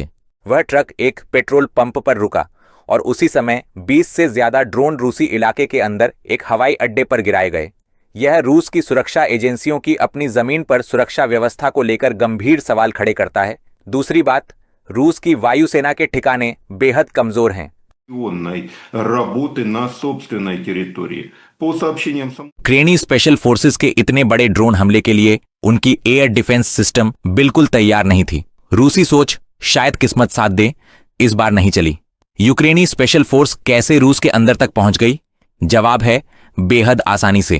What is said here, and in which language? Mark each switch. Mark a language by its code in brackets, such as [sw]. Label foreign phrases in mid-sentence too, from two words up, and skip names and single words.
[hi] वह ट्रक एक पेट्रोल पंप पर रुका और उसी समय 20 से ज्यादा ड्रोन रूसी इलाके के अंदर एक हवाई अड्डे पर गिराए गए। यह रूस की सुरक्षा एजेंसियों की अपनी जमीन पर सुरक्षा व्यवस्था को लेकर गंभीर सवाल खड़े करता है। दूसरी बात, रूस की वायुसेना के ठिकाने बेहद कमजोर हैं। [ru] Работы на собственной территории. По сообщениям [hi] यूक्रेनी [en] special forces [hi] के इतने बड़े ड्रोन हमले के लिए उनकी [en] air defense system [hi] बिल्कुल तैयार नहीं थी। रूसी सोच शायद किस्मत साथ दे, इस बार नहीं चली। यूक्रेनी [en] special force [hi] कैसे रूस के अंदर तक पहुंच गई? जवाब है बेहद आसानी से।